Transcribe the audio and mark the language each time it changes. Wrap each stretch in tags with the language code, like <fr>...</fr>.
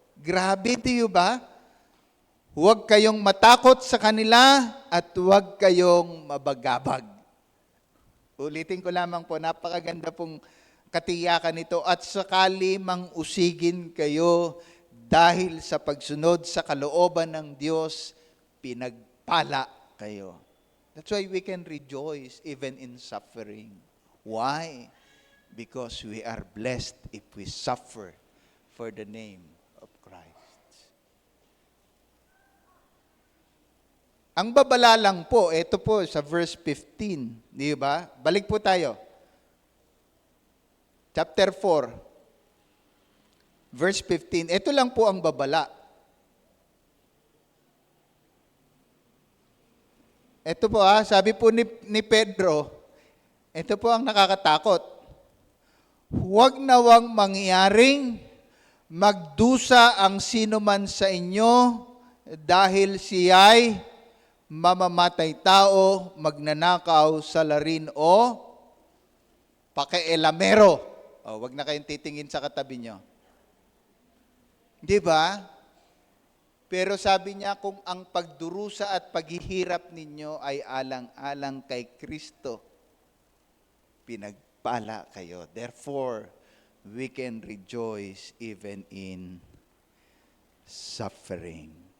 <tl>Grabe, di ba? Huwag kayong matakot sa kanila at huwag kayong mabagabag. Ulitin ko lamang po, napakaganda pong katiyakan nito. At sakali mang usigin kayo dahil sa pagsunod sa kalooban ng Diyos, pinagpala kayo.</tl> <en>That's why we can rejoice even in suffering. Why? Because we are blessed if we suffer for the name of Christ.</en> <tl>Ang babala lang po, ito po sa verse 15, di ba? Balik po tayo.</tl> <en>Chapter 4, verse 15.</en> <tl>Ito lang po ang babala. Ito po sabi po ni Pedro, ito po ang nakakatakot. Huwag nawang mangyaring magdusa ang sino man sa inyo dahil siya'y mamamatay tao, magnanakaw, salarin o pakialamero. Huwag na kayong titingin sa katabi nyo. Di ba? Pero sabi niya, kung ang pagdurusa at paghihirap ninyo ay alang-alang kay Kristo, pinagpala kayo.</tl> <en>Therefore, we can rejoice even in suffering.</en>